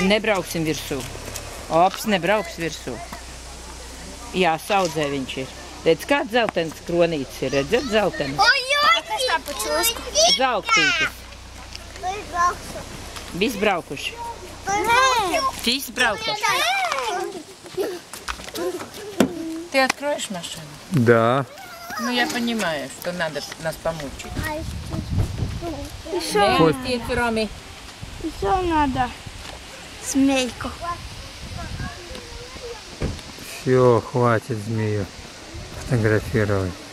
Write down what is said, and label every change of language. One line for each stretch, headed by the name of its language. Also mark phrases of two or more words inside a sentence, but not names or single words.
Latvian: Nebrauksim virsū. Ops, nebrauks virsū. Jā, saudzē viņš ir. Redz, kāds zeltens kronītis ir. Redzat, zeltenis? Oi, kas tā pa čūsku? Zeltītis. Mēs brauksim. Viss braukuši. Visi braukuši.
Russian: Ты откроешь машину? Да. Ну, я понимаю, что надо нас помучить. Еще
Latvian: Неаiztiec, Роми.
Russian: надо змейку. Все, хватит змею фотографировать.